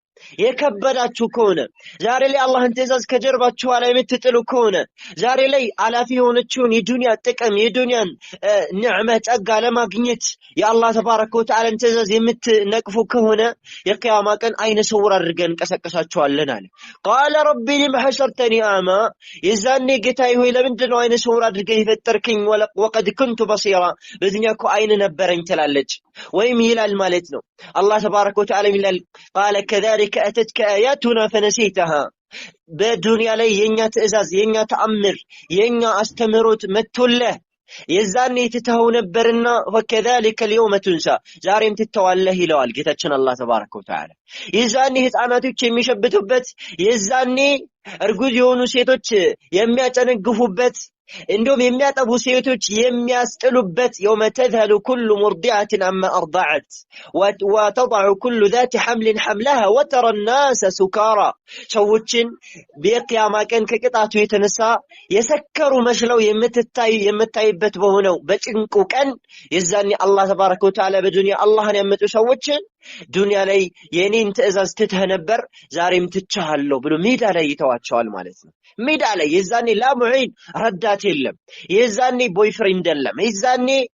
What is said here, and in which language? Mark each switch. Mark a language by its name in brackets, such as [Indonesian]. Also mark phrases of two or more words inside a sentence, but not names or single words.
[Amharic] የከበዳችሁ ከሆነ ዛሬ ላይ አላህን ትእዛዝ ከጀርባችሁ ላይ የምትጥሉ ከሆነ ዛሬ ላይ አላፊ የሆነችውን የዱንያ ጥቅም የዱንያን ንዕመ ጸጋ ለማግኘት የአላህ [Arabic] تبارك وتعالى [Amharic] ትእዛዝ የምትነቅፉ ከሆነ የቂያማ ቀን አይነ ስውር አድርገን እንቀሳቀሳችኋለን አለ። [Arabic] قال رب لم حشرتني أعمى። [Amharic] የዛኔ ጌታዬ ሆይ ለምንድን ነው አይነ ስውር አድርገህ የፈጠርከኝ? [Arabic] وقد كنت بصيرا። [Amharic] በዚያ እኮ አይን ነበረኝ ትላለች ወይም ይላል ማለት ነው። አላህ [Arabic] تبارك وتعالى [Amharic] ይላል [Arabic] قال كذلك أتتك آياتنا فنسيتها። [Amharic] በዱንያ ላይ የኛ ትእዛዝ የኛ ተአምር የኛ አስተምሮት መጥቶልህ የዛኔ ትተው ነበርና [Arabic] وكذلك اليوم تنسى [Amharic] ዛሬም ትተዋለህ ይለዋል ጌታችን አላህ [Arabic] تبارك وتعالى። [Amharic] የዛኔ ህፃናቶች የሚሸብቱበት የዛኔ እርጉዝ የሆኑ ሴቶች የሚያጨነግፉበት እንደውም የሚያጠቡ ሴቶች የሚያስጥሉበት [Arabic] يوم تذهل كل مرضعة عما أرضعت وتضع كل ذات حمل حملها وترى الناس سكارى። [Amharic] ሰዎችን በቂያማ ቀን ከቅጣቱ የተነሳ የሰከሩ መስለው የምታይበት በሆነው በጭንቁ ቀን የዛኔ አላህ [Arabic] تبارك وتعالى [Amharic] በዱንያ አላህን ያመጡ ሰዎች ዱንያ ላይ የኔን ትእዛዝ ትተህ ነበር ዛሬም ትቻለሁ ብሎ ሜዳ ላይ ይተዋቸዋል ማለት ነው። ሜዳ ላይ የዛኔ ላሙዒን ረዳት የለም። የዛኔ ቦይፍሬንድ የለም። የዛኔ